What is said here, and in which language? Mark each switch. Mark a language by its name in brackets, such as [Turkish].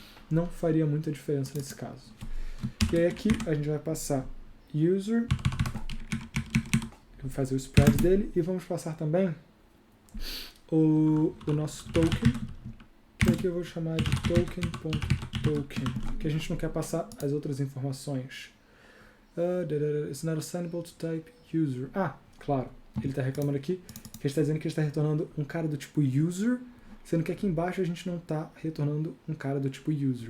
[Portuguese] Não faria muita diferença nesse caso. E aí aqui a gente vai passar user, vamos fazer o spread dele, e vamos passar também o nosso token, que aqui eu vou chamar de token.token, que a gente não quer passar as outras informações. [English] It's not assignable to type user. [Portuguese] Claro, ele está reclamando aqui que ele está dizendo que ele está retornando um cara do tipo user, sendo que aqui embaixo a gente não está retornando um cara do tipo user.